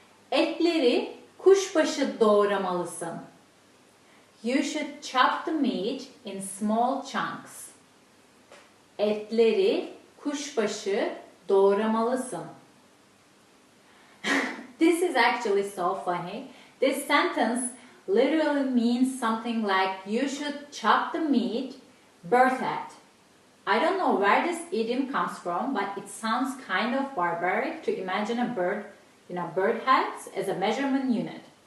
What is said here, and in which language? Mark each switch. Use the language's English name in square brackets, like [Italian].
[Turkish] Etleri kuşbaşı doğramalısın. [English] You should chop the meat in small chunks. [Turkish] Etleri kuşbaşı doğramalısın. [English] This is actually so funny. This sentence literally means something like you should chop the meat birth at. I don't know where this idiom comes from, but it sounds kind of barbaric to imagine a bird, bird heads as a measurement unit.